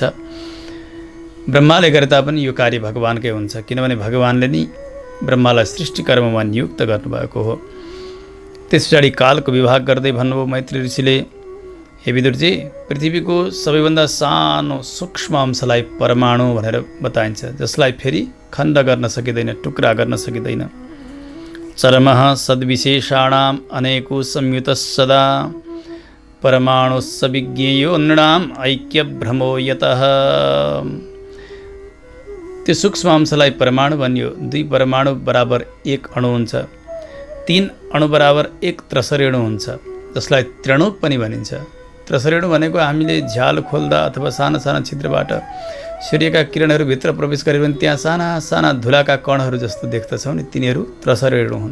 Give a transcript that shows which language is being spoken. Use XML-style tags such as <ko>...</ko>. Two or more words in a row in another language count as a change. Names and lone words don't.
<ne>ब्रह्माले गरे तापनि यो कार्य भगवानकै हुन्छ, किनभने भगवानले नै ब्रह्मालाई सृष्टि कर्ममा नियुक्त गर्नुभएको हो। त्यस पछाडि कालको विभाग गर्दै भन्नुभयो मैत्री ऋषिले, हे विदुरजी, पृथ्वीको सबैभन्दा सानो सूक्ष्म अंशलाई परमाणु भनेर बताइन्छ, जसलाई फेरि खण्ड गर्न सकिँदैन, टुक्रा गर्न सकिँदैन।</ne> <sa>चरमः सद्विशेषाणाम् अनेको संयुत सदा परमाणुस्स विज्ञेयो नृणाम् ऐक्यभ्रमो यतः।</sa> <ne>त्यो सूक्ष्म अंशलाई परमाणु भनियो। 2 परमाणु बराबर 1 अणु हुन्छ। 3 अणु बराबर 1 त्रसरेणु हुन्छ, जसलाई त्रणुक पनि भनिन्छ। त्रसरेणु भनेको हामीले झ्याल खोल्दा अथवा साना साना छिद्रबाट सूर्यका किरणहरू भित्र प्रवेश गरे भने त्यहाँ साना साना धुलाका कणहरू जस्तो देख्दछौँ नि, तिनीहरू त्रसरेणु हुन्।</ne>